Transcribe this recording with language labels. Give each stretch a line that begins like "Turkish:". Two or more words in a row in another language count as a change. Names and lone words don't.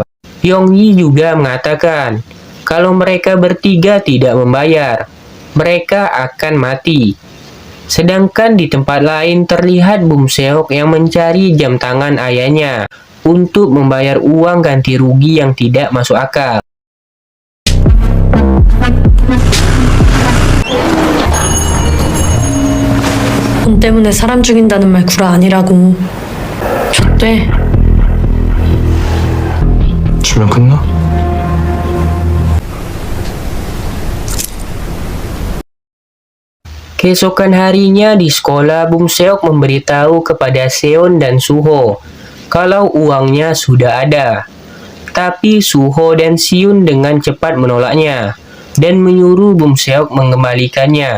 Indonesian: Yongyi juga mengatakan kalau mereka bertiga tidak membayar, mereka akan mati. Sedangkan di tempat lain terlihat Bum Seok yang mencari jam tangan ayahnya untuk membayar uang ganti rugi yang tidak masuk akal.
Korean: 돈 때문에 사람 죽인다는 말 구라 아니라고. 줬대. 주면 끝나?
Indonesian: Keesokan harinya di sekolah, Bum Seok memberitahu kepada Seon dan Suho kalau uangnya sudah ada. Tapi Suho dan Siun dengan cepat menolaknya dan menyuruh Bum Seok mengembalikannya.